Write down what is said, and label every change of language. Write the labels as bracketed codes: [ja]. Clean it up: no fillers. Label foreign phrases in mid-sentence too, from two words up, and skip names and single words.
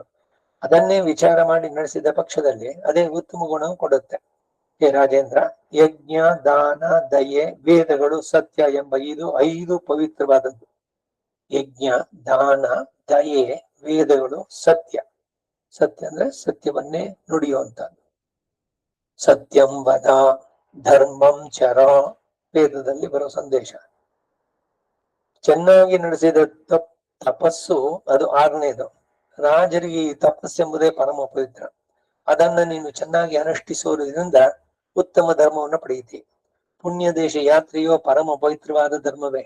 [kn] ಅದನ್ನೇ ವಿಚಾರ ಮಾಡಿ ನಡೆಸಿದ ಪಕ್ಷದಲ್ಲಿ ಅದೇ ಉತ್ತಮ ಗುಣ ಕೊಡುತ್ತೆ. ಹೇ ರಾಜೇಂದ್ರ, ಯಜ್ಞ, ದಾನ, ದಯೆ, ವೇದಗಳು, ಸತ್ಯ ಎಂಬ ಇದು 5 ಪವಿತ್ರವಾದದ್ದು. ಯಜ್ಞ, ದಾನ, ದಯೆ, ವೇದಗಳು, ಸತ್ಯ. ಸತ್ಯ ಅಂದ್ರೆ ಸತ್ಯವನ್ನೇ ನುಡಿಯುವಂತದ್ದು. [sa] ಸತ್ಯಂ ವದ, ಧರ್ಮಂ ಚರ, [kn] ವೇದದಲ್ಲಿ ಬರೋ ಸಂದೇಶ. ಚೆನ್ನಾಗಿ ನಡೆಸಿದ ತಪಸ್ಸು, ಅದು 6ನೇದು. ರಾಜರಿಗೆ ಈ ತಪಸ್ಸೆಂಬುದೇ ಪರಮ ಪವಿತ್ರ. ಅದನ್ನ ನೀನು ಚೆನ್ನಾಗಿ ಅನುಷ್ಠಿಸುವುದರಿಂದ ಉತ್ತಮ ಧರ್ಮವನ್ನು ಪಡೆಯುತ್ತಿ. ಪುಣ್ಯ ದೇಶ ಯಾತ್ರೆಯೋ ಪರಮ ಪವಿತ್ರವಾದ ಧರ್ಮವೇ.